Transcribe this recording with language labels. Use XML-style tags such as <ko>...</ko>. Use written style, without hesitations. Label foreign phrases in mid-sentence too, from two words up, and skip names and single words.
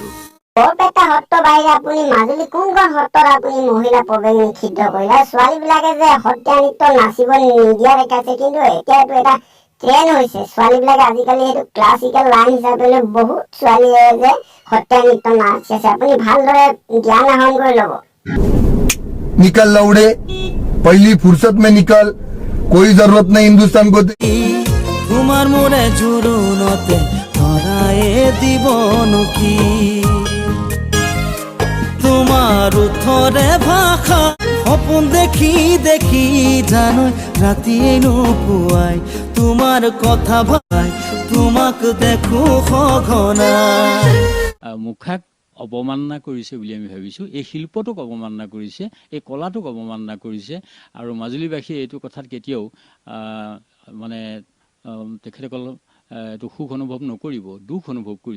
<as>বৰপেটা সত্ৰ বাহিৰে আপুনি মাজুলী কোনখন সত্ৰত আপুনি মহিলা প্ৰৱেশ নিষিদ্ধ কৰিলে? ছোৱালীবিলাকে যে সত্ৰীয়া নৃত্য নাচিব নিদিয়া দেখাইছে, কিন্তু এতিয়াতো এটা ট্ৰেণ্ড হৈছে। ছোৱালীবিলাকে আজিকালি সেইটো</as> <en>classical line</en> <as>হিচাপে লৈ বহুত ছোৱালীয়ে যে সত্ৰীয়া নৃত্য নাচি আছে। আপুনি ভালদৰে জ্ঞান আহৰণ কৰি ল'ব।</as> <hi>निकल लौड़े, पहली फुर्सत में निकल, कोई जरूरत नहीं हिंदुस्तान को।</hi> <as>তোমার মোরে জুরুনতে ধরায়ে দিবনো কি, তোমার উত্তরে ভাষা সপোন দেখি দেখি জানো রাতিয়ে নুপুয়াই, তোমার কথা ভাই তোমাক দেখো সঘনাই। মুখাক অৱমাননা কৰিছে বুলি আমি ভাবিছোঁ। এই শিল্পটোক অৱমাননা কৰিছে, এই কলাটোক অৱমাননা কৰিছে। আৰু মাজুলীবাসীয়ে এইটো কথাত কেতিয়াও মানে তেখেতসকল এইটো সুখ অনুভৱ নকৰিব, দুখ অনুভৱ কৰিব।</as>